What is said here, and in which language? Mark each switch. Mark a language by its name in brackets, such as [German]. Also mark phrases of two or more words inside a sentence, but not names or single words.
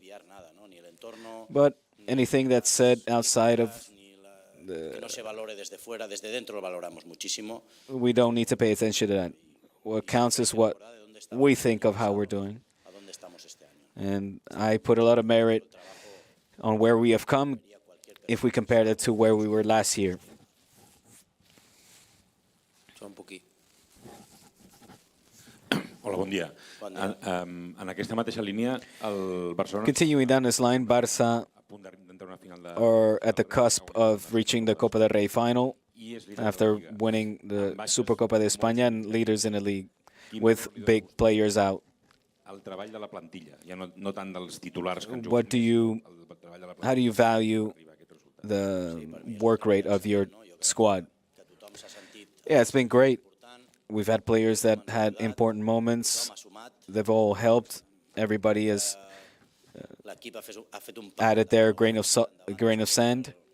[English] But anything that's said outside of we don't need to pay attention to that. What counts is what we think of how we're doing. And I put a lot of merit on where we have come if we compare that to where we were last year. [Catalan] Hola, bon dia. En aquesta mateixa línia, el Barcelona [English] Continuing down this line, Barça are at the cusp of reaching the Copa del Rey final after winning the Supercopa de España and leaders in the league with big players out. [Catalan] el treball de la plantilla, ja no tant dels titulars que ens [English] How do you value the work rate of your squad? Yeah, it's been great. We've had players that had important moments. They've all helped. Everybody has added their grain of sand.